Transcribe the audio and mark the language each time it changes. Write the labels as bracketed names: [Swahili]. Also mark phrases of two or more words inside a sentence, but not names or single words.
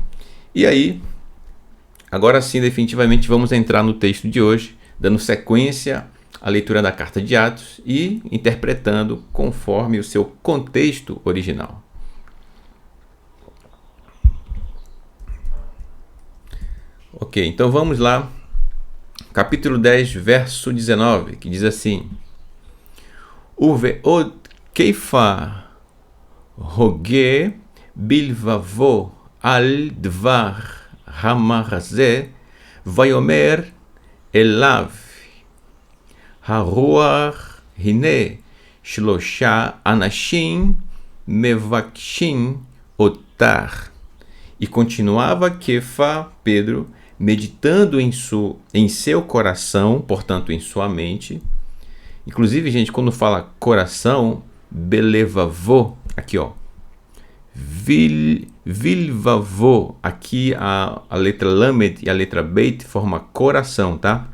[Portuguese] E aí, agora sim, definitivamente vamos entrar no texto de hoje, dando sequência à leitura da Carta de Atos e interpretando conforme o seu contexto original. Ok, então vamos lá. Capítulo 10, verso 19, que diz assim: [Hebrew] ובעוד כיפא הוגה בלבבו על דבר המראה זה ויאמר אליו הרוח הנה שלושה אנשים מבקשים מדיטר. [Portuguese] E continuava Kefa, Pedro, meditando em seu coração, portanto em sua mente. Inclusive, gente, quando fala coração, belevavô, aqui ó, vilvavô, aqui a letra lamed e a letra beit forma coração, tá?